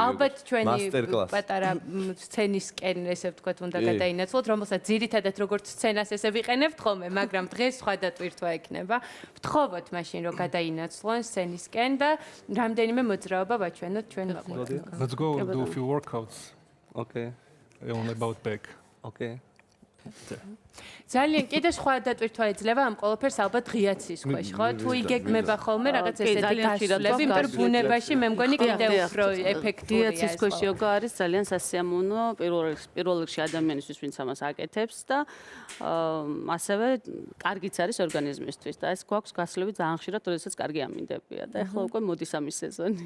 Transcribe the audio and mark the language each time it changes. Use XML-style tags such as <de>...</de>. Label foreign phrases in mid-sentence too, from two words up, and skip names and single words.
<ka>ალბათ ჩვენი პატარა სცენისკენ, ესე ვთქვათ, უნდა გადაინაცვლოთ, რომელსაც ძირითადად როგორც სცენას ესე ვიყენებთ ხოლმე, მაგრამ დღეს სხვა დატვირთვა ექნება. ვთხოვოთ მაშინ რომ გადაინაცვლონ სცენისკენ და რამდენიმე მოძრაობა ვაჩვენოთ ჩვენ მაყურებელს.</ka> <en>Let's go do a few workouts. Okay. On about back. Okay.</en> <ka>ძალიან კიდე სხვა დატვირთვა ეძლევა ამ ყველაფერს ალბათ ღიაცის ქვეშ, ხო? თუ იგეგმება ხოლმე რაღაც ესეთი გასვლები, იმიტომ რომ ბუნებაში მე მგონი კიდე უფრო ეფექტურია. ღიაცის ქვეშ იოგა არის ძალიან სასიამოვნო პირველ რიგში ადამიანისთვის, ვინც ამას აკეთებს და ასევე კარგიც არის ორგანიზმისთვის და ეს გვაქვს გასვლები ძალიან ხშირად, როდესაც კარგი ამინდებია და ეხლა უკვე მოდის ამის სეზონი.</ka>